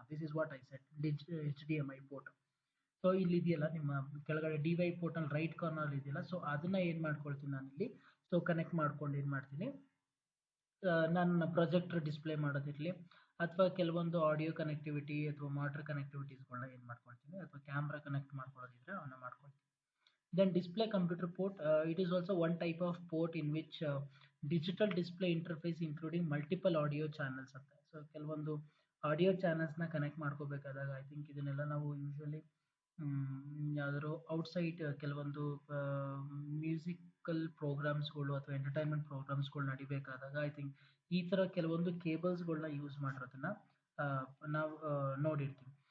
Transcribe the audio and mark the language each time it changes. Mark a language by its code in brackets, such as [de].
[en] this is what I set, [kn] HDMI port. So ಇಲ್ಲಿ ಇದೆಯಲ್ಲ ನಿಮ್ಮ ಕೆಳಗಡೆ DVI ಪೋರ್ಟ್ ಅಲ್ಲಿ ರೈಟ್ ಕಾರ್ನರ್ ಇದೆಯಲ್ಲ, ಸೊ ಅದನ್ನ ಏನು ಮಾಡ್ಕೊಳ್ತೀನಿ ನಾನು ಇಲ್ಲಿ. ಸೊ ಕನೆಕ್ಟ್ ಮಾಡ್ಕೊಂಡು ಏನು ಮಾಡ್ತೀನಿ, ನನ್ನ ಪ್ರೊಜೆಕ್ಟರ್ ಡಿಸ್ಪ್ಲೇ ಮಾಡೋದಿರಲಿ ಅಥವಾ ಕೆಲವೊಂದು ಆಡಿಯೋ ಕನೆಕ್ಟಿವಿಟಿ ಅಥವಾ ಮಾನಿಟರ್ ಕನೆಕ್ಟಿವಿಟೀಸ್ಗಳನ್ನ ಏನು ಮಾಡ್ಕೊಳ್ತೀನಿ, ಅಥವಾ ಕ್ಯಾಮ್ರಾ ಕನೆಕ್ಟ್ ಮಾಡ್ಕೊಳ್ಳೋದಿದ್ರೆ ಅವನ್ನ ಮಾಡ್ಕೊಳ್ತೀನಿ. [en] Then display computer port, it is also one type of port in which digital display interface including multiple audio channels [kn] ಅಂತ. ಸೊ ಕೆಲವೊಂದು ಆಡಿಯೋ ಚಾನಲ್ಸ್ನ ಕನೆಕ್ಟ್ ಮಾಡ್ಕೋಬೇಕಾದಾಗ ಐ ಥಿಂಕ್ ಇದನ್ನೆಲ್ಲ ನಾವು ಯೂಶಲಿ ಯಾವ್ದಾದ್ರು ಔಟ್ಸೈಡ್ ಕೆಲವೊಂದು ಮ್ಯೂಸಿಕಲ್ ಪ್ರೋಗ್ರಾಮ್ಸ್ಗಳು ಅಥವಾ ಎಂಟರ್ಟೈನ್ಮೆಂಟ್ ಪ್ರೋಗ್ರಾಮ್ಸ್ಗಳು ನಡಿಬೇಕಾದಾಗ ಐ ಥಿಂಕ್ ಈ ಥರ ಕೆಲವೊಂದು ಕೇಬಲ್ಸ್ಗಳನ್ನ ಯೂಸ್ ಮಾಡಿರೋದನ್ನ ನಾವು ನೋಡಿರ್ತೀವಿ.